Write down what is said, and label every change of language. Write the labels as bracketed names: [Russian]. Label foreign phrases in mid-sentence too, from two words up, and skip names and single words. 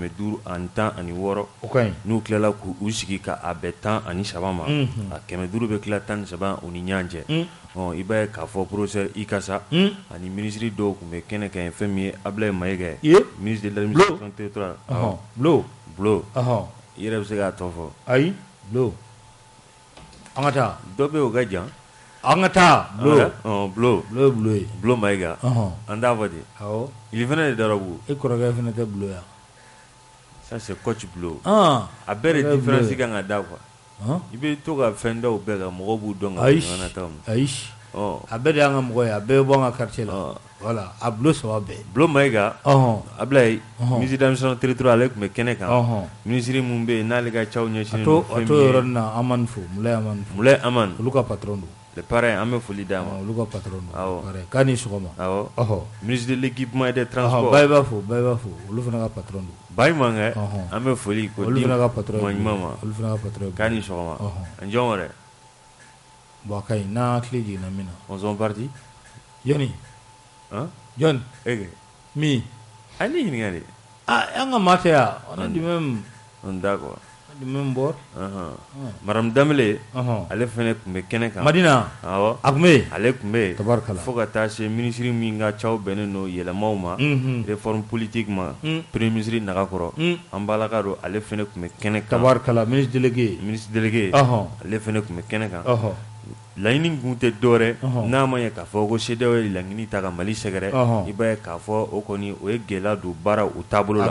[Bambara] 516 n'u tilala k'u sigi ka a bɛn 13 ma a 500 bɛ tila 13 u ni ɲɔgɔn cɛ i b'a ye k'a fɔ professeur Ikasa ani ministre dɔw tun bɛ kɛnɛ kan fɛn min ye Ablaye Mayiga [French] ministre de l'administration territoriale [Bambara] Bulo i yɛrɛ bɛ se k'a tɔ fɔ ayi Bulo an ka taa dɔ bɛ o ka jan an ka taa Bulo ye Bulo Mayiga an t'a fɔ ten [French] il venait de [Bambara] Darabu e kɔrɔkɛ fana tɛ Bulo ya [French] ça c'est coach Bulo [Bambara] a bɛɛ de différence kan ka da quoi i bɛ to ka fɛn dɔw bɛɛ kan mɔgɔw b'u dɔn ka ɲɔgɔnna taw ayi a bɛɛ de y'an ka mɔgɔ ye a bɛɛ bɛ bɔ an ka quartier la voilà a Bulo saba bɛɛ Bulo Mayiga Ablaye [French] ministre de l'administration territoriale [Bambara] ale tun bɛ kɛnɛ kan ministre min bɛ yen n'ale ka caw ɲɛsinnen don fɛn min ye a to yɔrɔ nin na Amani fo Mulai Amani olu ka patron don [French] le parrain [Bambara] an bɛ foli d'a ma olu ka patron don k'a ni sɔgɔma [French] ministre de l'équipement et des transports [Bambara] Bayi b'a fo olu fana ka patron don Bayi Mangɛ an bɛ foli ko di olu fana ka patron ɲuman ma olu fana ka patron k'a ni sɔgɔma an jɔn wɛrɛ bon a ka ɲi n'an hakili jiginna min na [French] on sont partis [Bambara] Jɔnni John mi a ni ɲininka de an ka maa tɛ yan [French] on est du même d'accord du même bord [Bambara] Madame Dembele ale fana tun bɛ kɛnɛ kan Madina awɔ a tun bɛ yen ale tun bɛ yen tabarikala fo ka taa se ministre min ka caw bɛnnen don yɛlɛmaw ma [French] réforme politique [Bambara] ma [French] premier ministre [Bambara] Nagakɔrɔ an balaka don ale fana tun bɛ kɛnɛ kan [French] tabarikala ministre délégué [Bambara] ale fana tun bɛ kɛnɛ kan laɲini kun tɛ dɔwɛrɛ n'a ma ɲɛ k'a fɔ ko CEDEAO ye laɲini ta ka Mali sɛgɛrɛ i b'a ye k'a fɔ o kɔni o ye gɛlɛya don baara u taabolo la